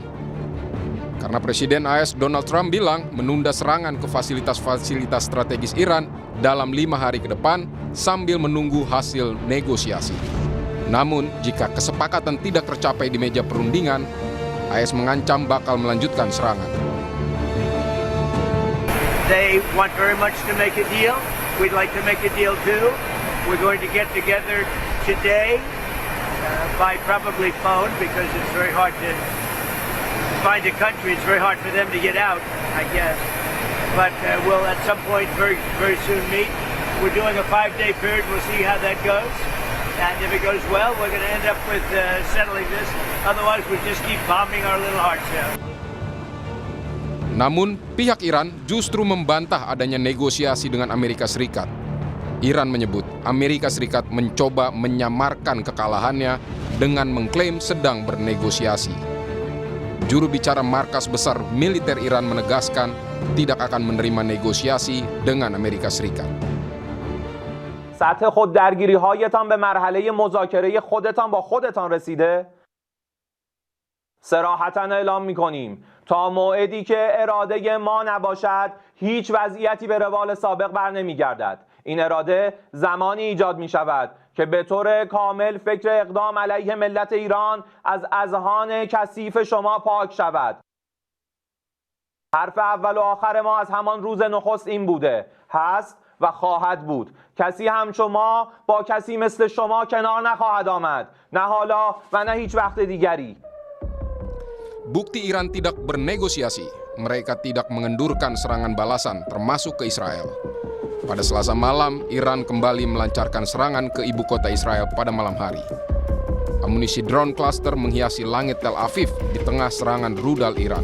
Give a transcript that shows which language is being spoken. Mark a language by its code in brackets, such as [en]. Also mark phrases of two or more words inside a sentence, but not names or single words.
[id] Karena Presiden AS Donald Trump bilang menunda serangan ke fasilitas-fasilitas strategis Iran dalam 5 hari ke depan sambil menunggu hasil negosiasi. Namun, jika kesepakatan tidak tercapai di meja perundingan, AS mengancam bakal melanjutkan serangan. [en] They want very much to make a deal. We'd like to make a deal too. We're going to get together today by probably phone because it's very hard to find a country. It's very hard for them to get out, I guess. But we'll at some point very soon meet. We're doing a 5-day period. We'll see how that goes. And if it goes well, we're going to end up with settling this. Otherwise, we'll just keep bombing our little hearts out. [id] Namun, pihak Iran justru membantah adanya negosiasi dengan Amerika Serikat. Iran menyebut Amerika Serikat mencoba menyamarkan kekalahannya dengan mengklaim sedang bernegosiasi. Juru bicara markas besar militer Iran menegaskan tidak akan menerima negosiasi dengan Amerika Serikat. [fa] سطح خوددرگیری‌هایتان به مرحله مذاکره خودتان با خودتان رسیده؟ صراحتاً اعلام می‌کنیم تا موعدی که اراده ما نباشد هیچ وضعیتی به روال سابق برنمیگردد. این اراده زمانی ایجاد می‌شود که به طور کامل فکر اقدام علیه ملت ایران از اذهان کثیف شما پاک شود. حرف اول و آخر ما از همان روز نخست این بوده، هست و خواهد بود. کسی هم شما با کسی مثل شما کنار نخواهد آمد، نه حالا و نه هیچ وقت دیگری. [id] Bukti Iran tidak bernegosiasi, mereka tidak mengendurkan serangan balasan termasuk ke Israel. Pada Selasa malam, Iran kembali melancarkan serangan ke ibu kota Israel pada malam hari. Amunisi [en] drone cluster [id] menghiasi langit Tel Aviv di tengah serangan rudal Iran.